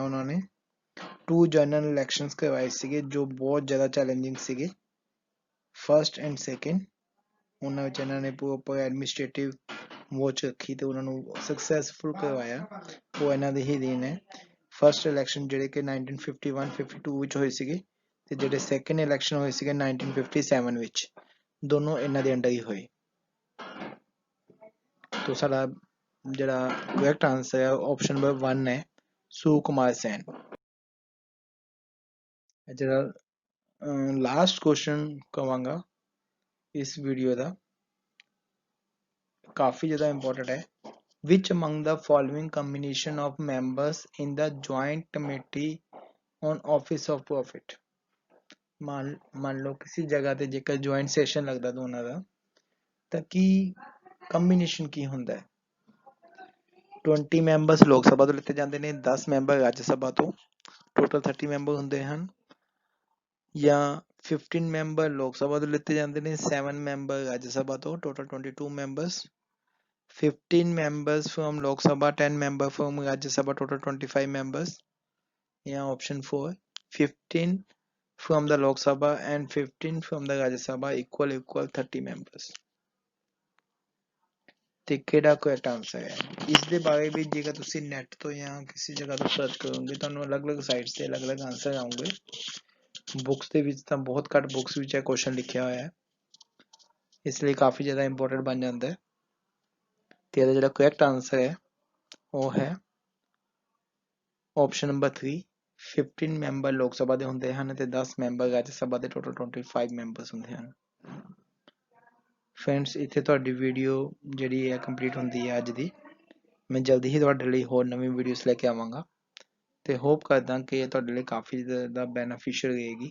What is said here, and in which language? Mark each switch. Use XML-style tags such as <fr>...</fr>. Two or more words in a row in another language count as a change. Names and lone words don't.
<pa>ਉਹਨਾਂ ਨੇ 2</pa> <en>general elections</en> <pa>ਕਰਵਾਏ ਸੀਗੇ ਜੋ ਬਹੁਤ ਜ਼ਿਆਦਾ ਚੈਲੰਜਿੰਗ ਸੀਗੇ</pa> <en>first and second</en> <pa>ਉਹਨਾਂ ਵਿੱਚ ਇਹਨਾਂ ਨੇ</pa> <en>proper administrative watch</en> <pa>ਰੱਖੀ ਤੇ ਉਹਨਾਂ ਨੂੰ ਸਕਸੈਸਫੁਲ ਕਰਵਾਇਆ ਉਹ ਇਹਨਾਂ ਦੀ ਹੀ ਦੇਣ ਹੈ</pa> <en>first election</en> <pa>ਜਿਹੜੇ ਕਿ 1951 52 ਵਿੱਚ ਹੋਏ ਸੀਗੇ ਤੇ ਜਿਹੜੇ</pa> <en>second election</en> <pa>ਹੋਏ ਸੀਗੇ 1957 ਵਿੱਚ ਦੋਨੋਂ ਇਨ੍ਹਾਂ ਦੇ ਅੰਡਰ ਹੀ ਹੋਏ। ਤੋ ਸਾਡਾ ਜਿਹੜਾ</pa> <en>correct answer</en> <pa>ਹੈ</pa> <en>option number 1</en> <pa>ਹੈ ਸੁਕੁਮਾਰ ਸੈਨ। ਜਿਹੜਾ</pa> <en>last question</en> <pa>ਕਵਾਂਗਾ ਇਸ ਵੀਡੀਓ ਦਾ ਕਾਫ਼ੀ ਜ਼ਿਆਦਾ ਇੰਪੋਰਟੈਂਟ ਹੈ।</pa> <en>Which among the following combination of members in the joint committee on office of profit?</en> <pa>ਮਾਨ ਲੋ ਕਿਸੀ ਜਗ੍ਹਾ ਤੇ ਜੇਕਰ</pa> <en>joint session</en> <pa>ਲਗਦਾ ਦੋਨੋਂ ਦਾ ਤਾਂ ਕੀ ਕੰਬੀਨੇਸ਼ਨ ਕੀ ਹੁੰਦਾ ਹੈ? 20 ਮੈਂਬਰਸ ਲੋਕ ਸਭਾ ਤੋਂ ਲਿੱਤੇ ਜਾਂਦੇ ਨੇ, 10 ਮੈਂਬਰ ਰਾਜ ਸਭਾ ਤੋਂ, ਟੋਟਲ 30 ਮੈਂਬਰ ਹੁੰਦੇ ਹਨ, ਜਾਂ 15 ਮੈਂਬਰ ਲੋਕ ਸਭਾ ਤੋਂ ਲਿੱਤੇ ਜਾਂਦੇ ਨੇ, 7 ਮੈਂਬਰ ਰਾਜ ਸਭਾ ਤੋਂ, ਟੋਟਲ 22 ਮੈਂਬਰਸ,</pa> <en>15 members from Lok Sabha, 10 members from Rajya Sabha, total 25 members. Yeah, option 4, 15 from the Lok Sabha and 15 from the Rajya Sabha equal 30 members.</en> <pa>ਤੇ ਕਿਹੜਾ</pa> <en>correct answer</en> <pa>ਹੈ? ਇਸ ਦੇ ਬਾਰੇ ਵੀ ਜੇਕਰ ਤੁਸੀਂ ਨੈਟ ਤੋਂ ਜਾਂ ਕਿਸੇ ਜਗ੍ਹਾ ਤੋਂ ਸਰਚ ਕਰੋਗੇ ਤੁਹਾਨੂੰ ਅਲੱਗ-ਅਲੱਗ ਸਾਈਟਸ ਤੇ ਅਲੱਗ-ਅਲੱਗ ਆਨਸਰ ਆਉਣਗੇ। ਬੁੱਕਸ ਦੇ ਵਿੱਚ ਤਾਂ ਬਹੁਤ ਘੱਟ ਬੁੱਕਸ ਵਿੱਚ ਇਹ ਕੁਐਸਚਨ ਲਿਖਿਆ ਹੋਇਆ ਹੈ, ਇਸ ਲਈ ਕਾਫੀ ਜ਼ਿਆਦਾ ਇੰਪੋਰਟੈਂਟ ਬਣ ਜਾਂਦਾ ਹੈ। ਤੇ ਇਹਦਾ ਜਿਹੜਾ</pa> <en>correct answer</en> <pa>ਹੈ ਉਹ ਹੈ</pa> <en>option number 3,</en> <pa>15 ਮੈਂਬਰ ਲੋਕ ਸਭਾ ਦੇ ਹੁੰਦੇ ਹਨ ਤੇ 10 ਮੈਂਬਰ ਰਾਜ ਸਭਾ ਦੇ,</pa> <en>total 25 members</en> <pa>ਹੁੰਦੇ ਹਨ। ਫਰੈਂਡਸ ਇੱਥੇ ਤੁਹਾਡੀ ਵੀਡੀਓ ਜਿਹੜੀ ਹੈ ਕੰਪਲੀਟ ਹੁੰਦੀ ਹੈ ਅੱਜ ਦੀ। ਮੈਂ ਜਲਦੀ ਹੀ ਤੁਹਾਡੇ ਲਈ ਹੋਰ ਨਵੀਂ ਵੀਡੀਓਜ਼ ਲੈ ਕੇ ਆਵਾਂਗਾ ਤੇ ਹੋਪ ਕਰਦਾ ਕਿ ਇਹ ਤੁਹਾਡੇ ਲਈ ਕਾਫੀ ਜ਼ਿਆਦਾ ਬੈਨੀਫੀਸ਼ੀਅਲ ਰਹੇਗੀ।</pa>